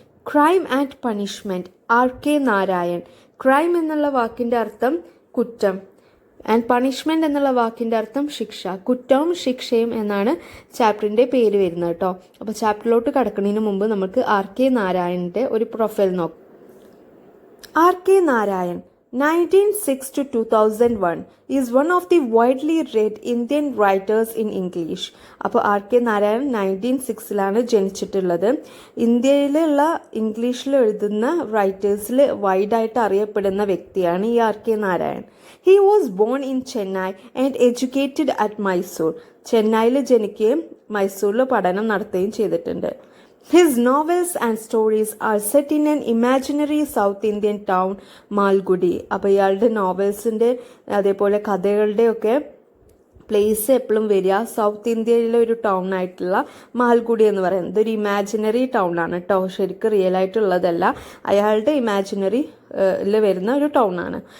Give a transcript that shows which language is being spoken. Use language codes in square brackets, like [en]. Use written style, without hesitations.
[ml] Crime and punishment, R.K. Narayan. Crime എന്നുള്ള വാക്കിൻ്റെ അർത്ഥം കുറ്റം, ആൻഡ് പണിഷ്മെൻറ്റ് എന്നുള്ള വാക്കിൻ്റെ അർത്ഥം ശിക്ഷ. കുറ്റവും ശിക്ഷയും എന്നാണ് ചാപ്റ്ററിൻ്റെ പേര് വരുന്നത് കേട്ടോ. അപ്പോൾ ചാപ്റ്ററിലോട്ട് കടക്കുന്നതിന് മുമ്പ് നമുക്ക് R.K. നാരായണൻ്റെ ഒരു പ്രൊഫൈൽ നോക്കാം. R.K. [en] Narayan 1906 to 2001 is one of the widely read Indian writers in English. [ml] അപ്പോൾ R.K. നാരായൺ 1906 ജനിച്ചിട്ടുള്ളത്. ഇന്ത്യയിലുള്ള ഇംഗ്ലീഷിൽ എഴുതുന്ന റൈറ്റേഴ്സിൽ വൈഡായിട്ട് അറിയപ്പെടുന്ന വ്യക്തിയാണ് ഈ R.K. Narayan. [en] He was born in Chennai and educated at Mysore. [ml] ചെന്നൈയിൽ ജനിക്കുകയും മൈസൂരിൽ പഠനം നടത്തുകയും ചെയ്തിട്ടുണ്ട്. [en] His novels and stories are set in an imaginary South Indian town, Malgudi. [ml] അപ്പോൾ ഇയാളുടെ നോവൽസിൻ്റെ അതേപോലെ കഥകളുടെ ഒക്കെ പ്ലേസ് എപ്പോഴും വരിക സൗത്ത് ഇന്ത്യയിലെ ഒരു ടൗൺ ആയിട്ടുള്ള മാൽഗുഡി എന്ന് പറയുന്നത് ഒരു ഇമാജിനറി ടൗൺ ആണ് കേട്ടോ. ശരിക്കും റിയൽ ആയിട്ടുള്ളതല്ല, അയാളുടെ ഇമാജിനറി വരുന്ന ഒരു ടൗൺ ആണ്.